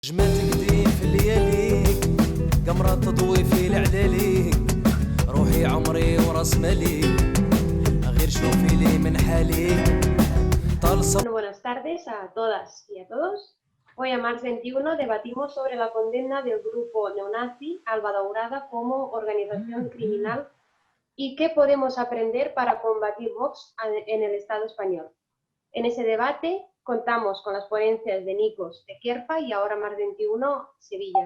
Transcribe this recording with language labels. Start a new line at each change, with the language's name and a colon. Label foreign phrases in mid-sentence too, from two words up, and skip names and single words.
Arabic: جمالتك دي في اللياليك قمرة تضوي في العلاليك روحي عمري وراس ماليك غير شوفي لي من حاليك طالصة.
Spanish: Bueno, buenas tardes a todas y a todos. Hoy a marzo 21 debatimos sobre la condena del grupo neonazi Alba Daurada como organización criminal y qué podemos aprender para combatir Vox en el Estado español. En ese debate contamos con las ponencias de Nikos de Kierpa y ahora Mar 21 Sevilla.